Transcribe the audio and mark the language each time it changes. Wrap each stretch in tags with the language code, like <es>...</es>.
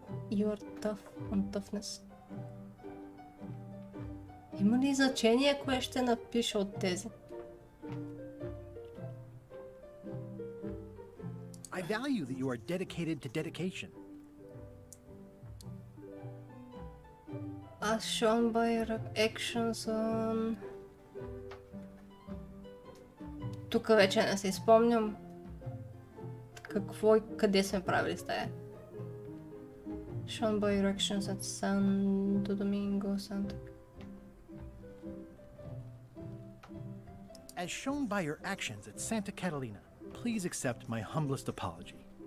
<en>You're tough on toughness.</en> <bg>Има ли значение, кое ще напиша от тези?</bg> <en>I value that you are dedicated to dedication. As shown by your actions on...</en> <bg>Тук вече не се спомням какво и къде сме правили с тая.</bg> <en>Shown by your actions at Santo Domingo, Santa... As shown by your actions at Santa Catalina, please accept my humblest apology.</en>